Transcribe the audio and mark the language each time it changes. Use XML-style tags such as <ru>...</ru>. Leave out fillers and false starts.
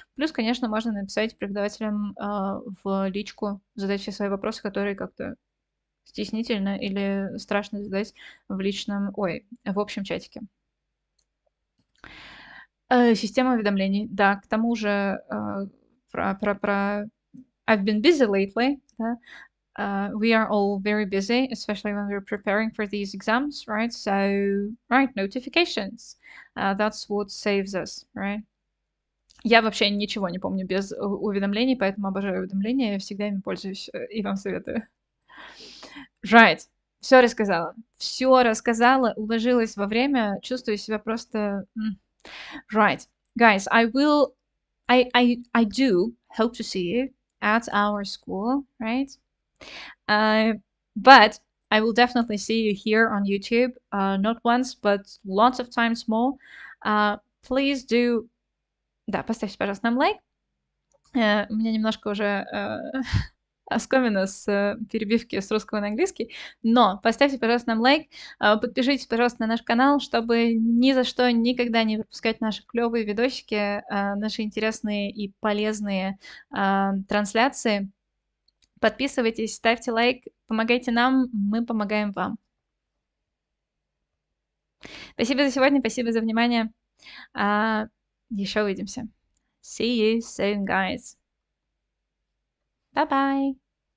<ru>Плюс, конечно, можно написать преподавателям в личку, задать все свои вопросы, которые как-то стеснительно или страшно задать в общем чатике. Система уведомлений. Да, к тому же про</ru> <en>I've been busy lately.</en> <ru>Да?</ru> <en>We are all very busy, especially when we're preparing for these exams, right? So, right, notifications. That's what saves us, right?</en> <ru>Я вообще ничего не помню без уведомлений, поэтому обожаю уведомления, всегда ими пользуюсь и вам советую.</ru> <en>Right.</en> <ru>Все рассказала. Все рассказала, уложилась во время, чувствую себя просто...</ru> <en>Right. Guys, I do hope to see you at our school, right? But I will definitely see you here on YouTube, not once, but lots of times more. Please do...</en> <ru>Да, поставьте, пожалуйста, нам лайк. У меня немножко уже оскомина с перебивки с русского на английский, но поставьте, пожалуйста, нам лайк, подпишитесь, пожалуйста, на наш канал, чтобы ни за что никогда не пропускать наши клевые видосики, наши интересные и полезные трансляции. Подписывайтесь, ставьте лайк, помогайте нам, мы помогаем вам. Спасибо за сегодня, спасибо за внимание. Еще увидимся.</ru> <en>See you soon, guys. Bye-bye.</en>